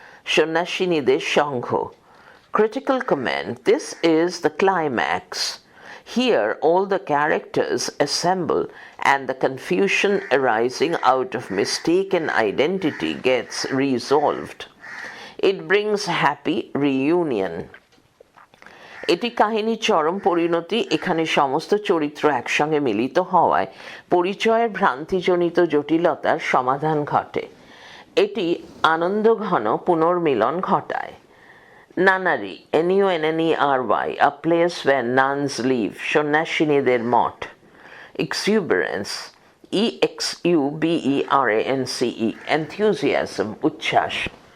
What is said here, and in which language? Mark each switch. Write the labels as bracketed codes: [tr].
[en] Shonashinide Shangho. Critical comment, this is the climax. Here all the characters assemble and the confusion arising out of mistaken identity gets resolved. It brings happy reunion. [bn] এটি কাহিনীর চরম পরিণতি। এখানে সমস্ত চরিত্র একসঙ্গে মিলিত হওয়ায় পরিচয়ের ভ্রান্তিজনিত জটিলতার সমাধান ঘটে। এটি আনন্দঘন পুনর্মিলন ঘটায়। [en] nunnery, NUNNERY, a place where nuns live, [bn] সন্ন্যাসিনীদের Math. [en] Exuberance, EXUBERANCE, enthusiasm, [bn] উচ্ছ্বাস।